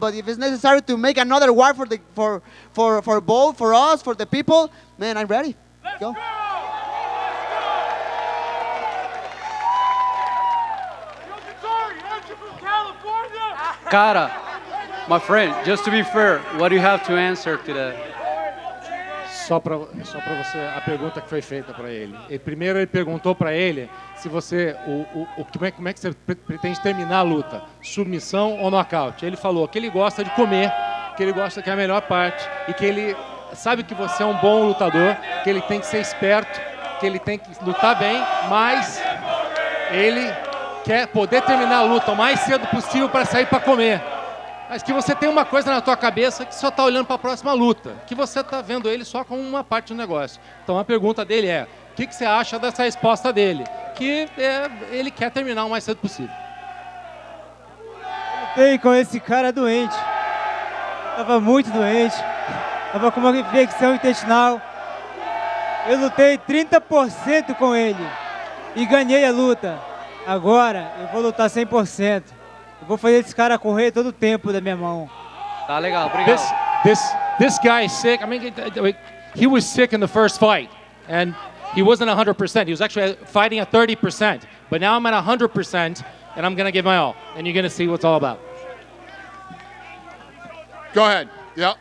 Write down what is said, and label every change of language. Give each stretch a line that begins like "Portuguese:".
English: But if it's necessary to make another war for both, for us, for the people, man, I'm ready. Let's go. Cara, my friend, just to be fair, what do you have to answer to that?
Portuguese: Só para você, a pergunta que foi feita para ele. Primeiro ele perguntou para ele se você, como é que você pretende terminar a luta, submissão ou nocaute. Ele falou que ele gosta de comer, que ele gosta que é a melhor parte e que ele sabe que você é um bom lutador, que ele tem que ser esperto, que ele tem que lutar bem, mas ele quer poder terminar a luta o mais cedo possível para sair para comer. Mas que você tem uma coisa na tua cabeça que só está olhando para a próxima luta, que você está vendo ele só como uma parte do negócio. Então a pergunta dele é, o que você acha dessa resposta dele? porque ele quer terminar o mais cedo possível. Lutei com esse cara doente. Tava muito doente. Tava com uma infecção intestinal. Eu lutei 30% com ele e ganhei a luta. Agora eu vou lutar 100%. Eu vou fazer esse cara correr todo o tempo da minha mão. Tá legal, obrigado.
English: This guy is sick. I mean, he was sick in the first fight, and he wasn't 100%. He was actually fighting at 30%. But now I'm at 100%, and I'm gonna give my all. And you're gonna see what it's all about. Go ahead. Yep.